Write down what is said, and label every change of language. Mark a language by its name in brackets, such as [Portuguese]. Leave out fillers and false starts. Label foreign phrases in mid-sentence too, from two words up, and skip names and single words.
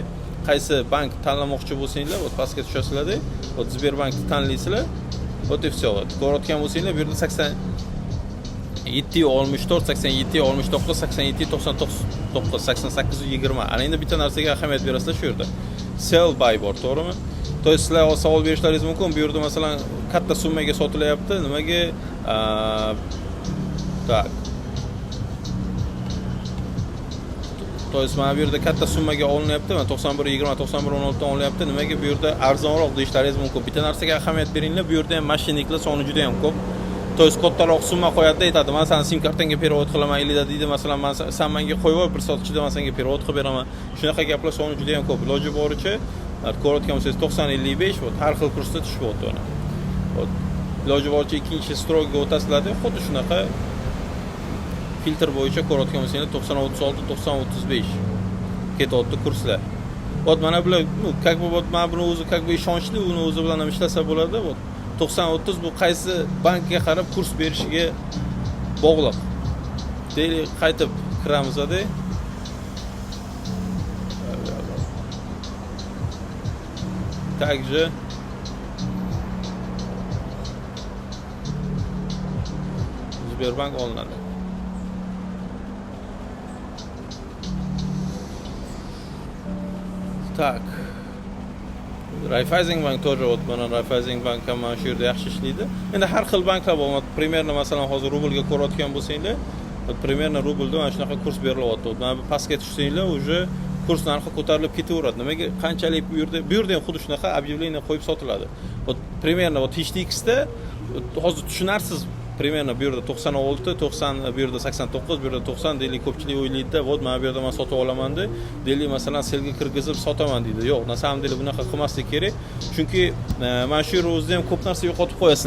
[Uzbek] Qaysi bank tanlamoqchi bo'lsanglar, ot pastga tushasizlar-da, ot Sberbankni tanlaysizlar, ot [Russian] и всё. [Uzbek] Ko'rayotgan bo'lsanglar, bu yerda 87.64, 87.69, 87.99, 88.20. Ana endi bitta narsaga ahamiyat berasizlar shu yerda. Sell buy bor, to'g'rimi? [Russian] То есть [Uzbek] sizlar savol berishlaringiz mumkin, bu yerda masalan katta summaga sotilyapti, nimaga? Tak. [Russian] То есть [Uzbek] mana bu yerda katta summaga olinyapti, 91.20, 91.16 dan olinyapti. Nimaga bu yerda arzonroq deyishlaringiz mumkin. Bitta narsaga ahamiyat beringlar, bu yerda ham mashinniklar soni juda ham ko'p. [Russian] То есть [Uzbek] kattaroq summa qo'yadi, aytadi, "Men seni sim kartangga перевод qilaman" elida deydi, masalan, "Sen menga qo'yib ol, bir soat ichida men senga перевод qilib beraman." Shunaqa gaplar soni juda ham ko'p. Iloji boricha ko'rayotgan bo'lsangiz 90.55, har xil kursda tushib o'tdi ona. Iloji boricha ikkinchi strokga o'tasizlar-da, xuddi shunaqa filtr bo'yicha ko'rayotgan bo'lsangiz 90.36, 90.35 ketyapti kurslar. Вот mana bular, [Russian] как бы вот [Uzbek] mana buni o'zi [Russian] как бы [Uzbek] ishonchli, uni o'zi bilan ham ishlasa bo'ladi. 90-30 bu qaysi bankga qarab kurs berishiga bog'liq. Deylik, qaytib kiramiz-da. Также Sberbank olinadi. Так. Raiffeisenbank [Russian] тоже вот [Uzbek] mana Raiffeisenbank ham mana shu yerda yaxshi ishlaydi. Endi har xil banklar bor. Примерно masalan hozir rublga ko'rayotgan bo'lsanglar, примерно rublda mana shunaqa kurs berilyapti. Mana bu pastga tushsanglar, уже kurs narxi ko'tarilib ketaveradi. Nimaga qanchalik bu yerda ham xuddi shunaqa объявление qo'yib sotiladi. [Russian] Вот примерно вот [Uzbek] HTXda hozir tushunarsiz. Примерно bu yerda 96, 90, bu yerda 89, bu yerda 90 deylik ko'pchilik o'ylaydi-da, "Vot, mana bu yerda men sotib olaman" deb, deylik masalan selga kirgizib sotaman deydi. Yo'q, na samim deylik bunaqa qilmaslik kerak. Chunki mana shu yer o'zida ham ko'p narsa yo'qotib qo'yasizlar.